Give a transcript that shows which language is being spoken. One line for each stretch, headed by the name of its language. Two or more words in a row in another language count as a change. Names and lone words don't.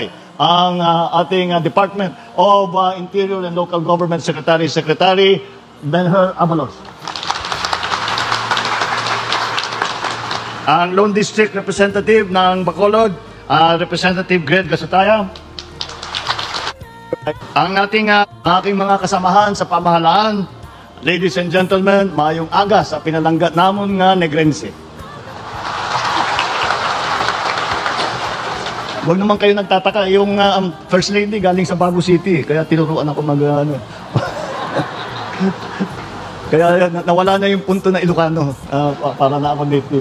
Filipino: Ang ating Department of Interior and Local Government Secretary Benher Abalos. Ang Lone District Representative ng Bacolod, Representative Greg Gasataya. Ang ating mga kasamahan sa pamahalaan,
English: ladies and gentlemen,
Hiligaynon: maayong aga sa pinalanggat namon nga Negrense.
Filipino: Huwag naman kayo nagtataka, yung
English: First Lady
Filipino: galing sa Bago City, kaya tinuruan ako kaya nawala na yung punto na Ilocano para na ako native.